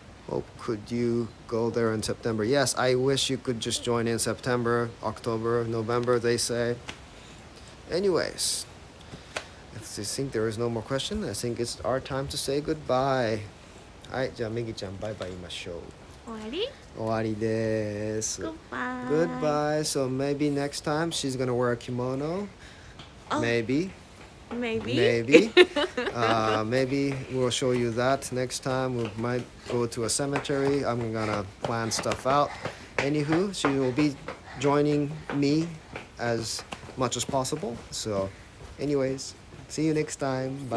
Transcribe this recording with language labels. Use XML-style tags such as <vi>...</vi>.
<en>Oh, could you go there in September? Yes, I wish you could just join in September, October, November, they say. Anyways, if you think there is no more question, I think it's our time to say goodbye.</en> <ja>はい、じゃあメギちゃんバイバイ言いましょう。終わり終わりです。</ja> <en>Goodbye. Goodbye. So maybe next time she's gonna wear a kimono. Oh. Maybe. Maybe. Maybe. Maybe we'll show you that next time. We might go to a cemetery. I'm gonna plan stuff out. Anywho, she will be joining me as much as possible. So, anyways, see you next time. Bye</en>